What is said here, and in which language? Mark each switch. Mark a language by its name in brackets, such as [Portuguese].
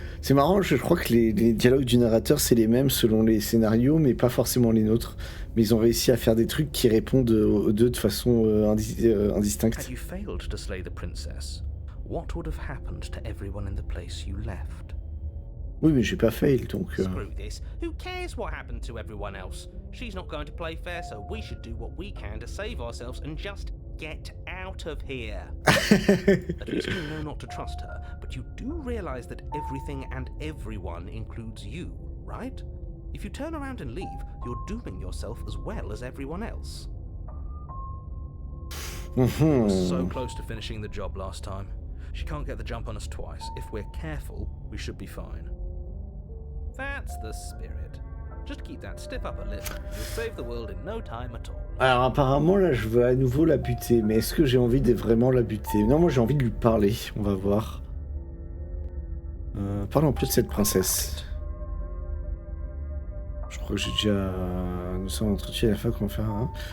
[French] C'est marrant, je crois que les dialogues du narrateur, c'est les mêmes selon les scénarios, mais pas forcément les nôtres. Mais ils ont réussi à faire des trucs qui répondent aux deux de façon indistincte. [English] Had you failed to slay the princess, what would have happened to everyone in the place you left? [French] Oui, mais j'ai pas fail, donc... [English] Screw this. Who cares what happened to everyone else? She's not going to play fair, so we should do what we can to save ourselves and just get out of here. At least you know not to trust her, but you do realize that everything and everyone includes you, right? If you turn around and leave, you're dooming yourself as well as everyone else. We were so close to finishing the job last time. She can't get the jump on us twice. If we're careful, we should be fine. That's the spirit. Just keep that stiff upper lip. You'll save the world in no time at all. [French] Alors apparemment là je veux à nouveau la buter, mais est-ce que j'ai envie de vraiment la buter? Non, moi j'ai envie de lui parler, on va voir. Parlons plus de cette princesse. Je crois que j'ai déjà... Nous sommes entretenus à la fin, comment faire hein.